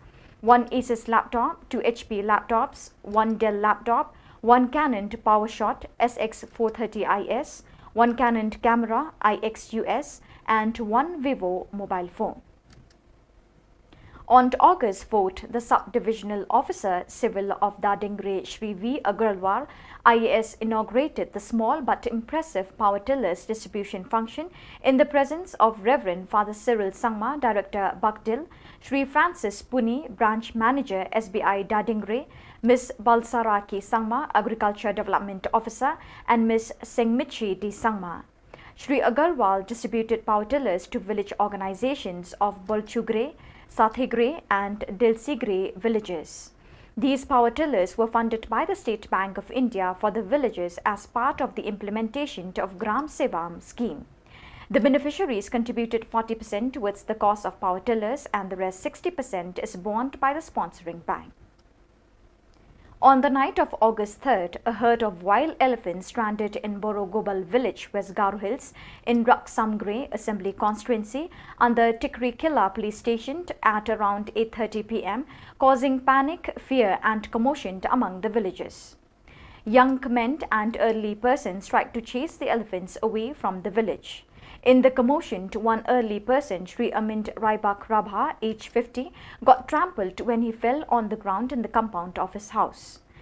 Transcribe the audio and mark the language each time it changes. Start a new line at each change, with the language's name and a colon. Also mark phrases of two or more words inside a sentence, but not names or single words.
English: 1 Asus laptop, 2 HP laptops, 1 Dell laptop, 1 Canon PowerShot SX430IS, 1 Canon camera IXUS, and 1 Vivo mobile phone. On August 4th, the Sub-Divisional Officer Civil of Dadingre Shri V. Agarwal IAS inaugurated the small but impressive power tillers distribution function in the presence of Reverend Father Cyril Sangma, Director Bakdil, Shri Francis Puni, Branch Manager SBI Dadingre, Ms. Balsaraki Sangma, Agriculture Development Officer, and Ms. Sengmichi D. Sangma. Shri Agarwal distributed power tillers to village organizations of Bolchugre, Sathigre and Dilsigre villages. These power tillers were funded by the State Bank of India for the villages as part of the implementation of Gram Sevam scheme. The beneficiaries contributed 40% towards the cost of power tillers and the rest 60% is borne by the sponsoring bank. On the night of August 3rd, a herd of wild elephants stranded in Borogobal village, West Garo Hills, in Raksamgre Assembly Constituency under Tikri Killa Police Station at around 8:30 p.m., causing panic, fear and commotion among the villagers. Young men and elderly persons tried to chase the elephants away from the village. In the commotion, one early person, Sri Amit Raibak Rabha, age 50, got trampled when he fell on the ground in the compound of his house.